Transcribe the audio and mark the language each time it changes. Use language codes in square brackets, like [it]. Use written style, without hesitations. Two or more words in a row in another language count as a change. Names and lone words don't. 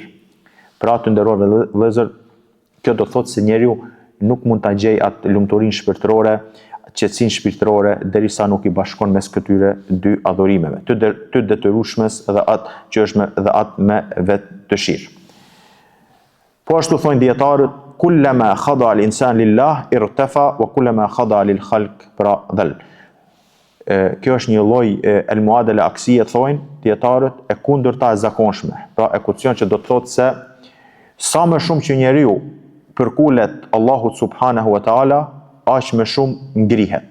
[sq] Pra të nderuar vëllezër, kjo do thot se njeriu nuk mund ta gjej atë lumturinë shpirtërore, qetësinë shpirtërore derisa nuk i bashkon mes këtyre dy adhurimeve, të detyrueshmes dhe atë që është me vetë dëshirë. Po ashtu thonë dietarët, [ar] كلما خضع الإنسان لله ارتفع وكلما خضع للخلق pra dhal. [sq] Kjo është një lloj [ar] المعادلة العكسية, [sq] thonë dietarët, e kundërta e zakonshme. Pra ekucion që do të thotë se sa më shumë që njeriu përkulet Allahut [ar] سبحانه وتعالى, [sq] aq më shumë ngrihet.